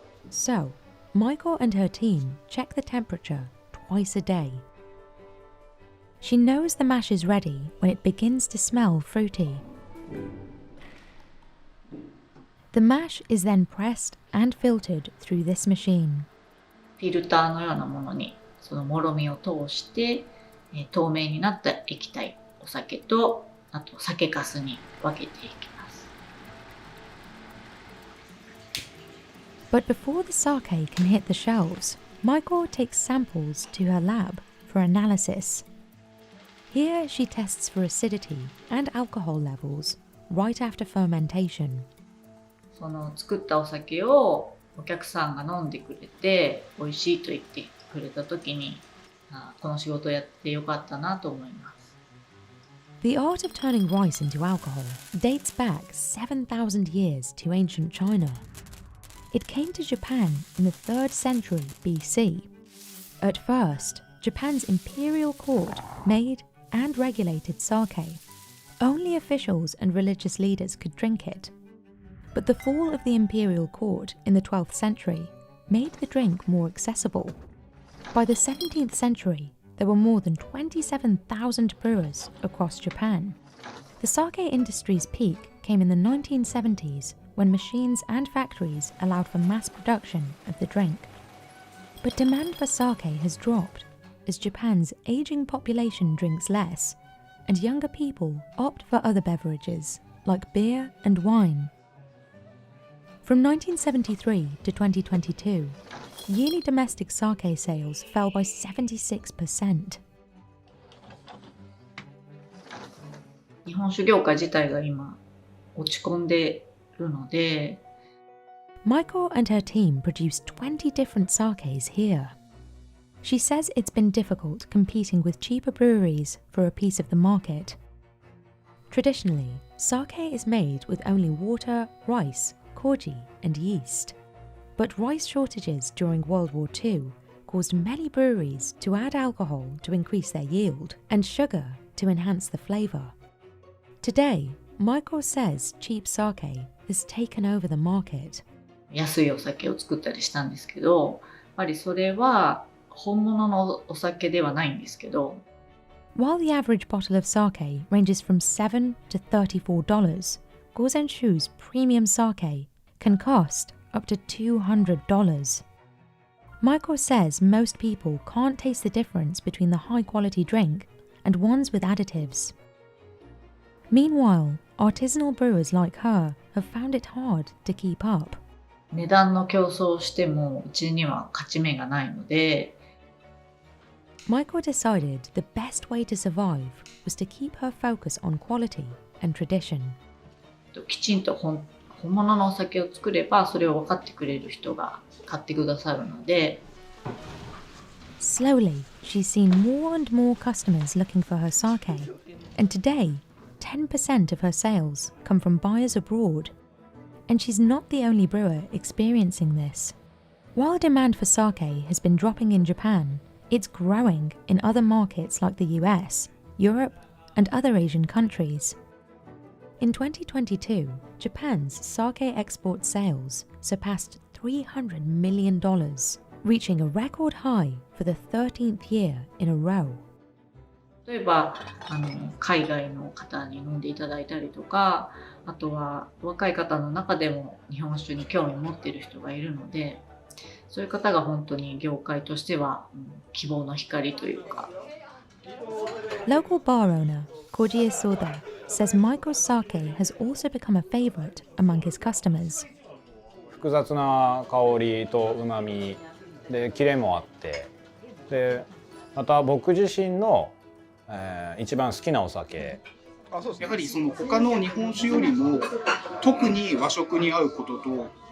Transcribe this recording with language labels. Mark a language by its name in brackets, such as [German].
[English] So, Michael and her team check the temperature twice a day. She knows the mash is ready when it begins to smell fruity. The mash is then pressed and filtered through this machine. [Japanese] フィルターのようなものにそのもろみを通して透明になった液体、お酒とあと酒粕に分けていきます。 [English] But before the sake can hit the shelves, Michael takes samples to her lab for analysis. Here she tests for acidity and alcohol levels right after fermentation. [Japanese] その作ったお酒をお客さんが飲んでくれて美味しいと言ってくれた時に、この仕事をやってよかったなと思います。 [English] The art of turning rice into alcohol dates back 7,000 years to ancient China. It came to Japan in the 3rd century BC. At first, Japan's imperial court made and regulated sake. Only officials and religious leaders could drink it. But the fall of the imperial court in the 12th century made the drink more accessible. By the 17th century, there were more than 27,000 brewers across Japan. The sake industry's peak came in the 1970s when machines and factories allowed for mass production of the drink. But demand for sake has dropped as Japan's aging population drinks less, and younger people opt for other beverages like beer and wine. From 1973 to 2022, yearly domestic sake sales fell by 76%. [Japanese] 日本酒業界自体が今落ち込んでるので、 [English] Michael and her team produce 20 different sakes here. She says it's been difficult competing with cheaper breweries for a piece of the market. Traditionally, sake is made with only water, rice, koji, and yeast. But rice shortages during World War II caused many breweries to add alcohol to increase their yield and sugar to enhance the flavour. Today, Michael says cheap sake has taken over the market. [Japanese] 安いお酒を作ったりしたんですけど、やっぱりそれは本物のお酒ではないんですけど。 [English] While the average bottle of sake ranges from $7 to $34, Gozenshu's premium sake can cost up to $200. Michael says most people can't taste the difference between the high-quality drink and ones with additives. Meanwhile, artisanal brewers like her have found it hard to keep up. [Japanese] 値段の競争をしてもうちには勝ち目がないので、 [English] Michael decided the best way to survive was to keep her focus on quality and tradition. [Japanese] きちんと本物のお酒を作ればそれを分かってくれる人が買ってくださるので。 [English] Slowly, she's seen more and more customers looking for her sake, and today, 10% of her sales come from buyers abroad. And she's not the only brewer experiencing this. While demand for sake has been dropping in Japan, it's growing in other markets like the US, Europe, and other Asian countries. In 2022, Japan's sake export sales surpassed $300 million, reaching a record high for the 13th year in a row. [Japanese] 例えば海外の方に飲んでいただいたりとか、あとは若い方の中でも日本酒に興味を持っている人がいるので、そういう方が本当に業界としては希望の光というか。 [English] Local bar owner Koji Soda says Michael's sake has also become a favorite among his customers. [Japanese] 複雑な香りと旨味でキレもあって、でまた僕自身の、一番好きなお酒。そうです。やはりその他の日本酒よりも特に和食に合うことと、